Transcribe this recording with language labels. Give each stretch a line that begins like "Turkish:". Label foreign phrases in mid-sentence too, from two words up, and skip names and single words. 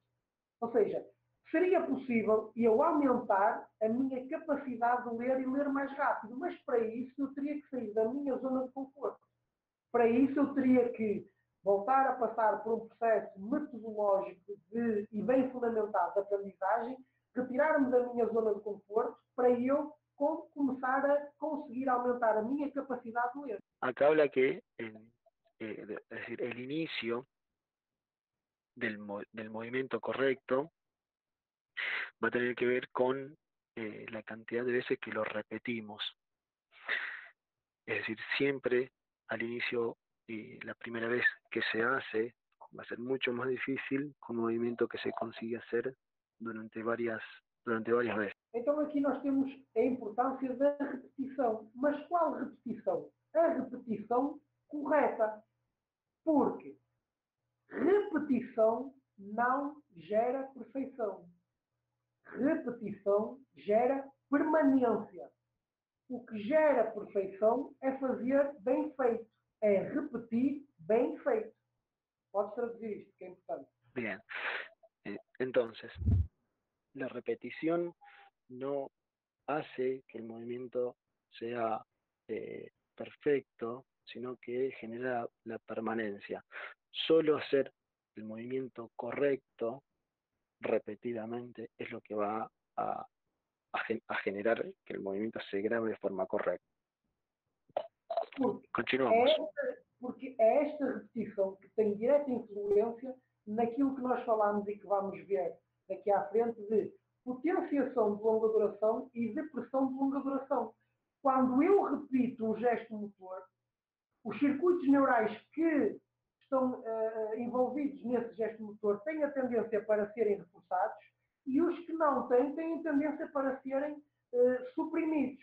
Portuguese: Ou seja, seria possível eu aumentar a minha capacidade de ler e ler mais rápido, mas para isso eu teria que sair da minha zona de conforto. Para isso eu teria que voltar a passar por um processo metodológico e bem fundamentado de aprendizagem, retirar-me da minha zona de conforto para eu começar a conseguir aumentar a minha capacidade de ler.
Spanish: Acá habla que es decir, el inicio del movimiento correcto va a tener que ver con la cantidad de veces que lo repetimos. Es decir, siempre al inicio y la primera vez que se hace va a ser mucho más difícil que un movimiento que se consigue hacer durante varias veces.
Portuguese: Então aqui nós temos a importância da repetição. Mas qual repetição? A repetição correta. Porque repetição não gera perfeição. Repetição gera permanência. O que gera perfeição é fazer bem feito. É repetir bem feito. Podes traduzir isto, que é importante.
Spanish: Bien. Entonces, la repetición no hace que el movimiento sea perfecto, sino que genera la permanencia. Solo hacer el movimiento correcto repetidamente es lo que va a generar que el movimiento se grabe de forma correcta. Continuamos.
Portuguese: Porque é esta repetição que tem direta influência naquilo que nós falamos e que vamos ver daqui à frente de potenciação de longa duração e depressão de longa duração. Quando eu repito um gesto motor, os circuitos neurais que estão envolvidos nesse gesto motor têm a tendência para serem reforçados e os que não têm a tendência para serem suprimidos.